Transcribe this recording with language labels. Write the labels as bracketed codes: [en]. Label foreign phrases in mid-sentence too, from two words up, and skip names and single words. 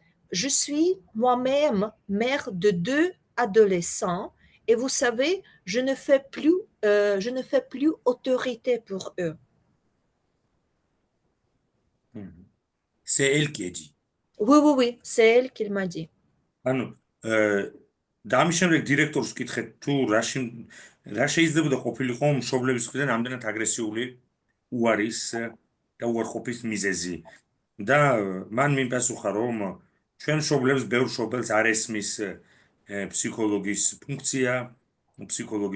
[fr] Je suis moi-même mère de 2 adolescents et vous savez, je ne fais plus autorité pour eux. C'est elle qui a dit. Oui, oui, oui, c'est elle qui m'a dit. [ka] ანუ და ამის შემდეგ დირექტორს ვკითხეთ თუ რა შეიძლებოდა ყოფილიყო მშობლების მხრიდან ამდენად აგრესიული უარის და უარყოფის მიზეზი და მან მიმპასუხა რომ ჩვენ მშობლებს ბევრ მშობელს არ ესმის ფსიქოლოგის ფუნქცია, ფსიქოლოგის